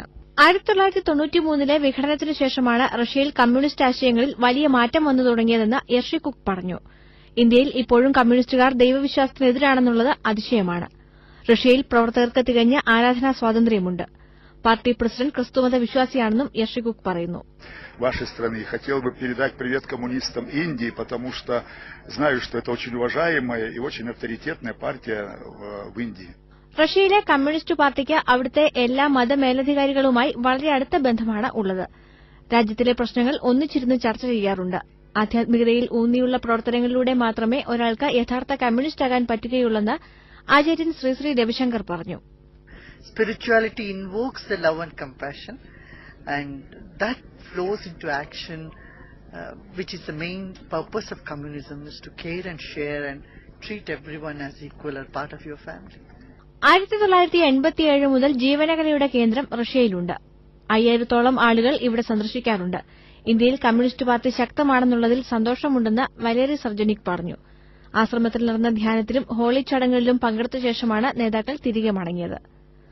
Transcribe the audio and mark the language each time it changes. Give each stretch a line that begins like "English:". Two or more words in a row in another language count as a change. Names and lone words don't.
Malayalam: 1993 വിഘടനത്തിനു ശേഷമാണ് റഷ്യയിൽ കമ്മ്യൂണിസ്റ്റ് ആശയങ്ങളിൽ വലിയ മാറ്റം വന്നു തുടങ്ങിയതെന്ന് യഷ്രിക്കുക്ക് പറഞ്ഞു. ഇന്ത്യയിൽ ഇപ്പോഴും കമ്മ്യൂണിസ്റ്റുകാർ ദൈവവിശ്വാസത്തിനെതിരാണെന്നുള്ളത് അതിശയമാണ്. റഷ്യയിൽ പ്രവർത്തകർക്ക് തികഞ്ഞ ആരാധനാ സ്വാതന്ത്ര്യമുണ്ട്. പാർട്ടി പ്രസിഡന്റ് ക്രിസ്തുമത വിശ്വാസിയാണെന്നും യഷ്രിക്കുക്ക് പറയുന്നു.
Russian: Вашей страны. Хотел бы передать привет коммунистам Индии, потому что знаю, что это очень уважаемая и очень авторитетная партия в Индии.
Malayalam: റഷ്യയിലെ കമ്മ്യൂണിസ്റ്റ് പാർട്ടിക്ക് അവിടുത്തെ എല്ലാ മതമേലധികാരികളുമായി വളരെ അടുത്ത ബന്ധമാണ് ഉള്ളത്. രാജ്യത്തിലെ പ്രശ്നങ്ങൾ ഒന്നിച്ചിരുന്ന് ചർച്ച ചെയ്യാറുണ്ട്. ആധ്യാത്മികതയിൽ ഊന്നിയുള്ള പ്രവർത്തനങ്ങളിലൂടെ മാത്രമേ ഒരാൾക്ക് യഥാർത്ഥ കമ്മ്യൂണിസ്റ്റാകാൻ പറ്റുകയുള്ളെന്ന് ആചാര്യൻ ശ്രീ രവിശങ്കർ പറഞ്ഞു.
English: Spirituality invokes the love and compassion, and that flows into action, which is the main purpose of communism, is to care and share and treat everyone as equal or part of your family.
Malayalam: 1987 മുതൽ ജീവനകലയുടെ കേന്ദ്രം റഷ്യയിലുണ്ട്. 5000-ഓളം ആളുകൾ ഇവിടെ സന്ദർശിക്കാറുണ്ട്. ഇന്ത്യയിൽ കമ്മ്യൂണിസ്റ്റ് പാർട്ടി ശക്തമാണെന്നുള്ളതിൽ സന്തോഷമുണ്ടെന്ന് വലേരി സർജനിക് പറഞ്ഞു. ആശ്രമത്തിൽ നടന്ന ധ്യാനത്തിലും ഹോളി ചടങ്ങുകളിലും പങ്കെടുത്ത ശേഷമാണ് നേതാക്കൾ തിരികെ മടങ്ങിയത്.